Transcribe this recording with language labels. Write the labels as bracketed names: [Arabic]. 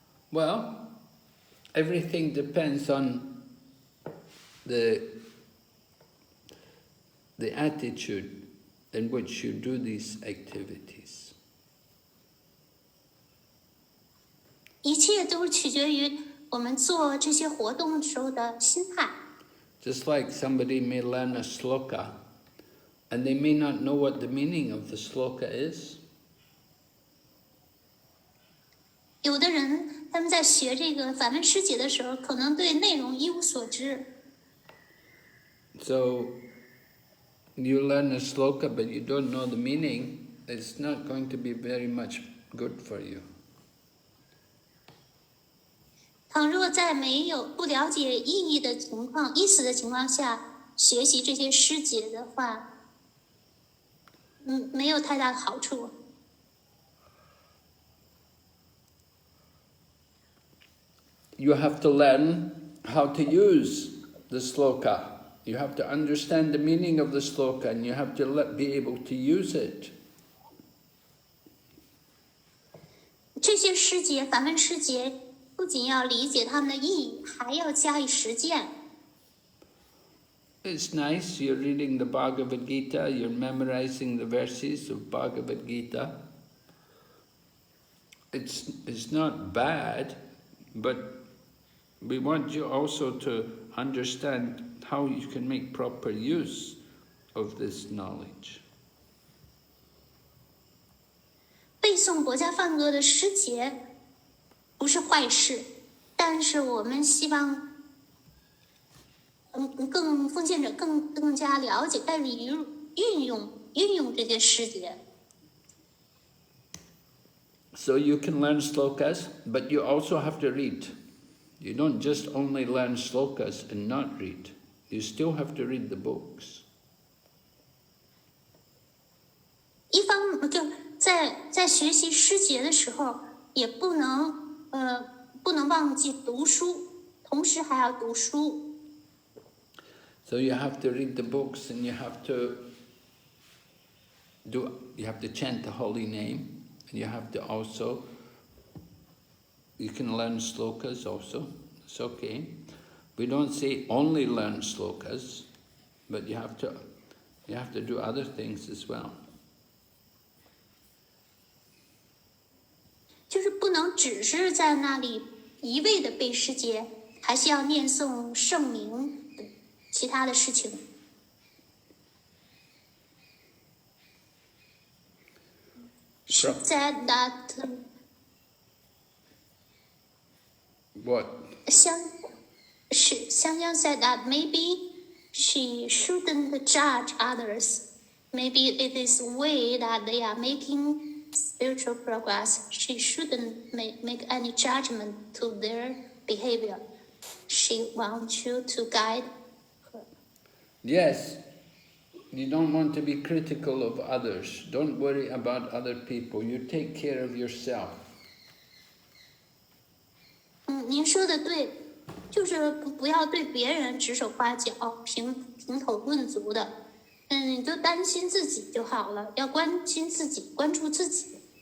[English] Well, everything depends on the attitude in which you do these activities. [Chinese] 一切都取决于我们做这些活动时候的心态。 [English] Just like somebody may learn a sloka, and they may not know what the meaning of the sloka is. [Chinese] 有的人他们在学这个梵文诗节的时候，可能对内容一无所知。 [English] So you learn a sloka, but you don't know the meaning. It's not going to be very much good for you. [Chinese] 倘若在不了解意思的情况下学习这些诗节的话，没有太大的好处。 [English] You have to learn how to use the sloka. You have to understand the meaning of the sloka, and you have to be able to use it. [Chinese] 这些诗节，梵文诗节，不仅要理解它们的意义，还要加以实践。 [English] It's nice, you're reading the Bhagavad Gita, you're memorizing the verses of Bhagavad Gita. It's not bad, but we want you also to understand how you can make proper use of this knowledge. [Chinese] 背诵国家梵歌的诗节不是坏事，但是我们希望，奉献者更加了解，该以运用这些诗节。 [English] So you can learn slokas, but you also have to read. You don't just only learn slokas and not read. You still have to read the books. [Chinese] 一方就在学习诗节的时候，也不能忘记读书，同时还要读书。 [English] So you have to read the books, and you have to chant the holy name, and you have to also. You can learn slokas also. It's okay. We don't say only learn slokas, but you have to do other things as well. [Chinese] 就是不能只是在那里一味的背诗节，还是要念诵圣名等其他的事情。 [English] She said that. What? Xiang Yang said that maybe she shouldn't judge others. Maybe it is a way that they are making spiritual progress. She shouldn't make any judgment to their behavior. She wants you to guide her. Yes. You don't want to be critical of others. Don't worry about other people. You take care of yourself. [Chinese] 您说的对，就是不要对别人指手画脚、评头论足的。你就担心自己就好了，要关心自己，关注自己。